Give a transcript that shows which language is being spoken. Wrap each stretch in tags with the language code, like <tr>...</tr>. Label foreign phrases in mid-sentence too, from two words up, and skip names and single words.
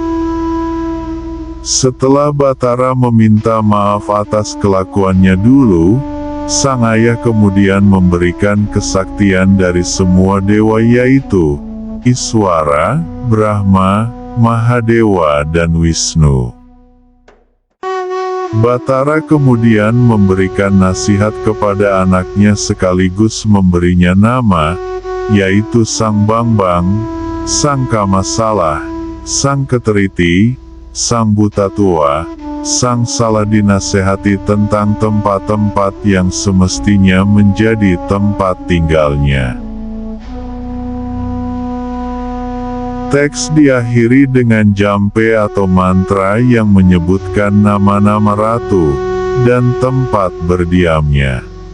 <id>Setelah Batara meminta maaf atas kelakuannya dulu, sang ayah kemudian memberikan kesaktian dari semua dewa, yaitu Iswara, Brahma, Mahadewa dan Wisnu. Batara kemudian memberikan nasihat kepada anaknya sekaligus memberinya nama, yaitu Sang Bangbang, Sang Kamasalah, Sang Keteriti, Sang Buta Tua, Sang Salah dinasehati tentang tempat-tempat yang semestinya menjadi tempat tinggalnya. Teks diakhiri dengan jampe atau mantra yang menyebutkan nama-nama ratu dan tempat berdiamnya.</id>